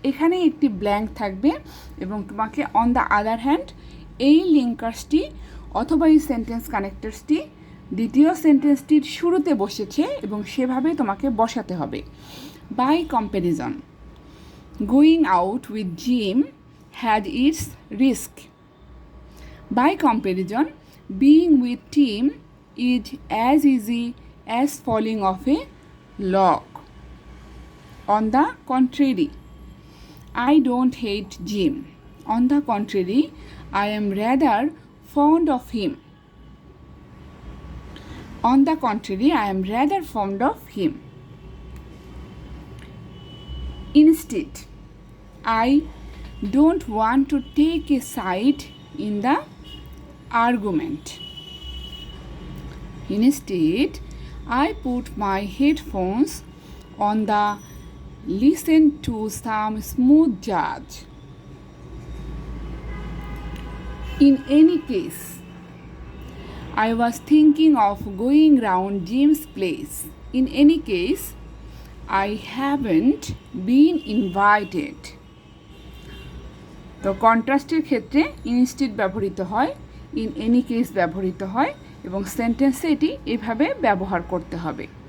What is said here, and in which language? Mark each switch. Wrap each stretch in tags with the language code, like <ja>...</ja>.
<bn>এখানে একটি ব্ল্যাঙ্ক থাকবে এবং তোমাকে অন দ্য আদার হ্যান্ড এই লিঙ্কার্সটি অথবা এই সেন্টেন্স কানেক্টার্সটি দ্বিতীয় সেন্টেন্সটির শুরুতে বসেছে এবং সেভাবে তোমাকে বসাতে হবে।</bn> <en>By comparison, going out with Jim had its risk. By comparison, being with team is as easy as falling off a log. On the contrary, I don't hate Jim. On the contrary, I am rather fond of him. On the contrary, I am rather fond of him. Instead, I don't want to take a side in the argument. Instead, I put my headphones on the listen to some smooth jazz. In any case, I was thinking of going round Jim's place. In any case, I haven't been invited.</en> <bn>তো কন্ট্রাস্টের ক্ষেত্রে instead ব্যবহৃত হয়, in any case ব্যবহৃত হয় এবং সেন্টেন্সে এটি এভাবে ব্যবহার করতে হবে।</bn>